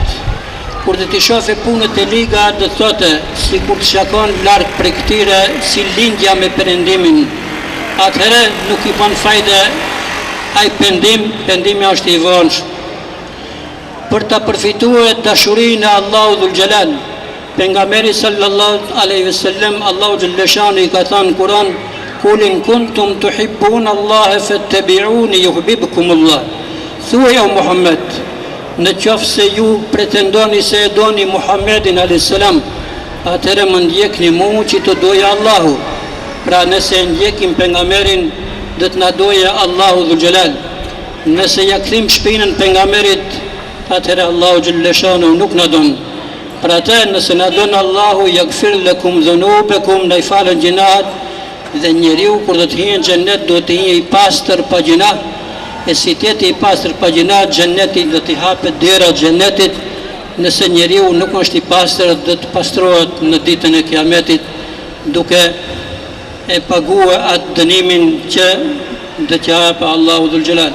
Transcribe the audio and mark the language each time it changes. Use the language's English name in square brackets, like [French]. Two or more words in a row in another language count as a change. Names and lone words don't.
[Albanian] Kur do t'i shohë punët e liga, do të thotë sikur të shakon larg prej këtyre si lindja me perëndimin. Atëherë nuk i bën fajde ai pendimi është i vonshëm. Për ta përfituar dashurinë e Allahut [Arabic] ذو الجلال, [Albanian] pejgamberi [Arabic] صلى الله عليه وسلم, [Albanian] Allahu xhalleshani i ka thënë në Kur'an: [Arabic] "قل إن كنتم تحبون الله فاتبعوني يحببكم الله." [Albanian] Thuaj o Muhammed, në qoftë se ju pretendoni se e doni Muhammedin [Arabic] عليه السلام, [Albanian] atëherë më ndjekni mua që të doja Allahu. Pra nëse ndjekim pejgamberin, do të na doje Allahu [Arabic] ذو الجلال. [Albanian] Nëse ja kthim shpinën pejgamberit, atëherë Allahu xhalleshanu nuk na don. Pra atë nëse na don Allahu, [Arabic] يغفر لكم ذنوبكم, [Albanian] na i falën gjinat, dhe njeriu kur do të hyjë në xhennet do të hyjë i pastër pa gjina, e si të jetë i pastër pa gjina, xhenneti do t'i hapet dera xhennetit. Nëse njeriu nuk është i pastër, do të pastrohet në ditën e Kiametit duke e paguar atë dënimin që do t'i japë Allahu [Arabic] ذو الجلال.